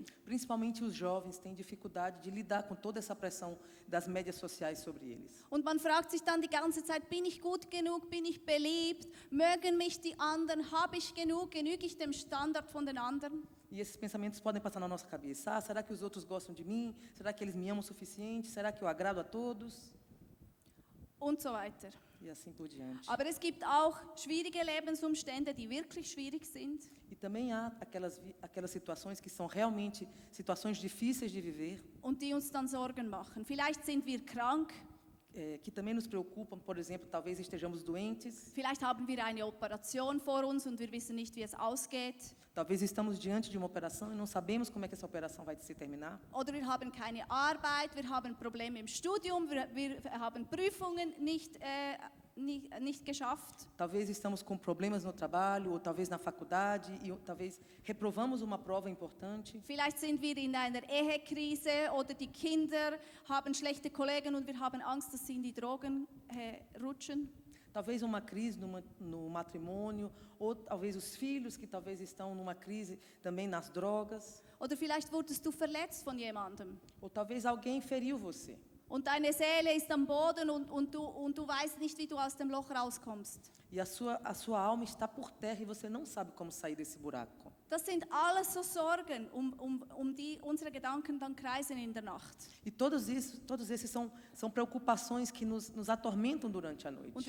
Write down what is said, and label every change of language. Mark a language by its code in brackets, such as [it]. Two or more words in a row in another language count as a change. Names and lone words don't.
[pt] Principalmente os jovens têm dificuldade de lidar com toda essa pressão das mídias sociais sobre eles. [de] Und man fragt sich dann die ganze Zeit, bin ich gut genug, bin ich beliebt, mögen mich die anderen, habe ich genug, genüge ich dem Standard von den anderen? [pt] E esses pensamentos podem passar na nossa cabeça. Ah, será que os outros gostam de mim? Será que eles me amam o suficiente? Será que eu agrado a todos? [de] Und so weiter. [pt] E assim por diante. [de] Aber es gibt auch schwierige Lebensumstände, die wirklich schwierig sind. [pt] E também há aquelas situações que são realmente situações difíceis de viver, [de] Und die uns dann Sorgen machen. Vielleicht sind wir krank, [pt] que também nos preocupam. Por exemplo, talvez estejamos doentes, [de] vielleicht haben wir eine Operation vor uns und wir wissen nicht, wie es ausgeht. [pt] talvez estamos diante de uma operação e não sabemos como é que essa operação vai se terminar. [de] Oder wir haben keine Arbeit, wir haben Probleme im Studium, wir haben Prüfungen nicht geschafft. [pt] Talvez estamos com problemas no trabalho, ou talvez na faculdade, e talvez reprovamos uma prova importante. [de] Vielleicht sind wir in einer Ehekrise oder die Kinder haben schlechte Kollegen und wir haben Angst, dass sie in die Drogen rutschen. [pt] Talvez uma crise no matrimônio, ou talvez os filhos que talvez estão numa crise também nas drogas, [de] Oder vielleicht wurdest du verletzt von jemandem. [pt] ou talvez alguém feriu você. [de] Und deine Seele ist am Boden und du weißt nicht, wie du aus dem Loch rauskommst. [pt] E a sua alma está por terra e você não sabe como sair desse buraco. [de] Das sind alles so Sorgen, um die unsere Gedanken dann kreisen in der Nacht. [pt] E todos esses são preocupações que nos atormentam durante a [de] Und [pt] noite.